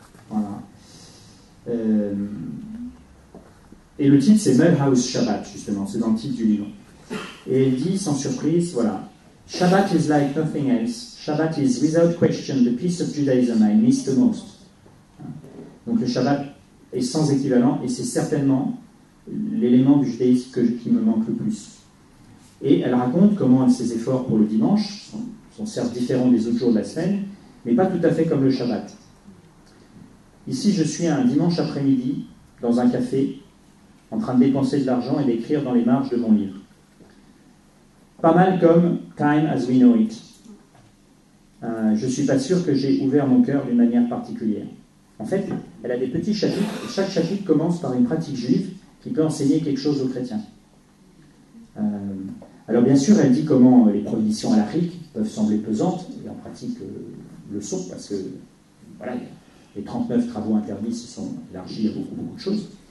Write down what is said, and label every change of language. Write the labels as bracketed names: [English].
[French] Voilà. Et le titre, c'est Mulhouse Shabbat, justement. C'est dans le titre du livre. Et elle dit, sans surprise, voilà. [English] Shabbat is like nothing else. Shabbat is, without question, the piece of Judaism I miss the most. [French] Donc le Shabbat est sans équivalent, et c'est certainement l'élément du judaïsme qui me manque le plus. Et elle raconte comment ses efforts pour le dimanche sont certes différents des autres jours de la semaine, mais pas tout à fait comme le Shabbat. Ici, je suis un dimanche après-midi, dans un café, en train de dépenser de l'argent et d'écrire dans les marges de mon livre. Pas mal comme [English] Time as we know it. [French] Je ne suis pas sûr que j'ai ouvert mon cœur d'une manière particulière. En fait, elle a des petits chapitres, et chaque chapitre commence par une pratique juive qui peut enseigner quelque chose aux chrétiens. Alors bien sûr, elle dit comment les prohibitions halachiques peuvent sembler pesantes, et en pratique le sont, parce que voilà, les 39 travaux interdits se sont élargis à beaucoup de choses.